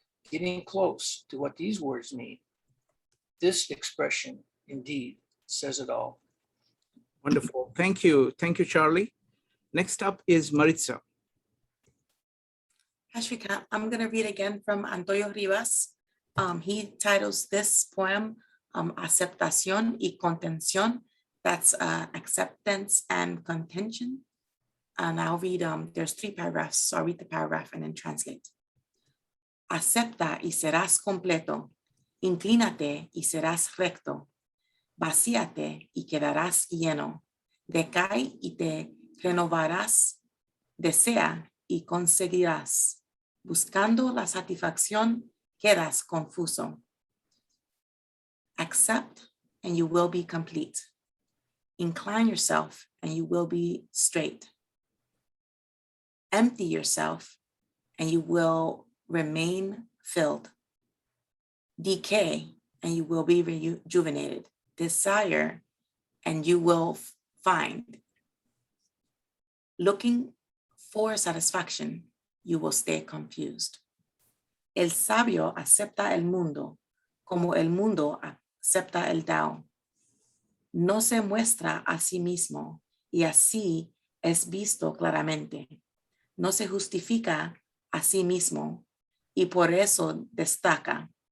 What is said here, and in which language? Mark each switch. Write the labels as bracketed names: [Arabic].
[English] Getting close to what these words mean. This expression indeed says it all. Wonderful. Thank you. Thank you, Charlie. Next up is Maritza. Ashvika, I'm going to read again from Antonio Rivas. He titles this poem Aceptación y Contención. That's acceptance and contention. And I'll read, there's 3 paragraphs, so I'll read the paragraph and then translate. [Spanish] Acepta y serás completo. Inclínate y serás recto. Vacíate y quedarás lleno. Decae y te renovarás. Desea y conseguirás. Buscando la satisfacción, quedas confuso. [English] Accept and you will be complete. Incline yourself and you will be straight. Empty yourself and you will remain filled. Decay and you will be rejuvenated. Desire and you will find. Looking for satisfaction, you will stay confused. [Spanish] El sabio acepta el mundo como el mundo acepta el Tao. No se muestra a sí mismo y así es visto claramente. No se justifica a sí mismo y por eso destaca.